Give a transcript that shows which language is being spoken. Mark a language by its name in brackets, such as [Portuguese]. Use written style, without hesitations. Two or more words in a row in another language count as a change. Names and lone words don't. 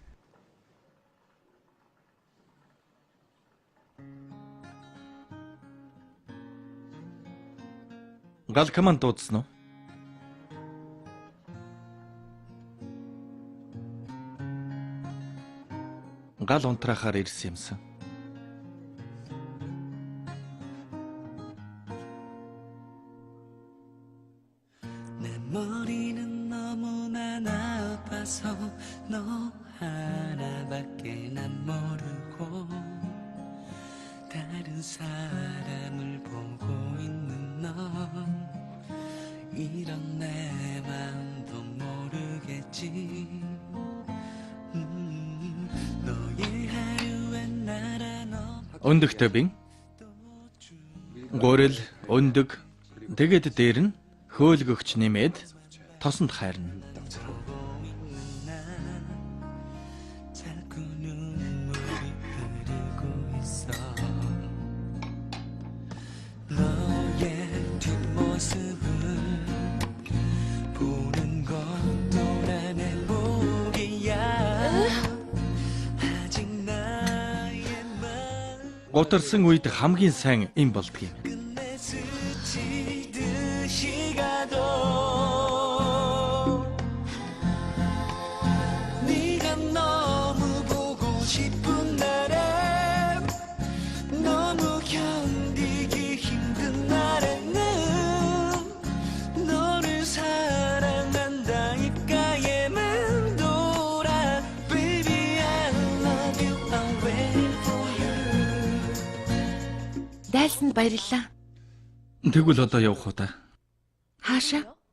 [Mongolian] Гал команд дуудсан уу? Гал унтраахаар ирсэн юмсан. [Korean] 머리는 너무나 나빠서 너 하나밖에 난 모르고 다른 사람을 보고 있는 너 이런 내 마음도 모르겠지 너의 하루에 날아 너 [Mongolian] Өндөгтэй бин. Гурил, өндөг, тэгээд дээр нь хөөлгөгч нэмээд тосонд хайрна. [Korean] 자꾸 눈물이 흐르고 있어 너의 뒷모습을 보는 것도 난 행복이야 아직 나의 마음 [Mongolian] Гутарсан үед хамгийн сайн юм болдгийг. [Korean] 끝내 스치듯이 가도 네가 너무 보고 싶은 날에 너무 견디기 힘든 날에는 너를 사랑한다 입가에 맴돌아 [English] Baby I love you I'll wait for you [Mongolian] Дайлсанд баярлалаа. Тэгвэл одоо явах уу та? Хаашаа?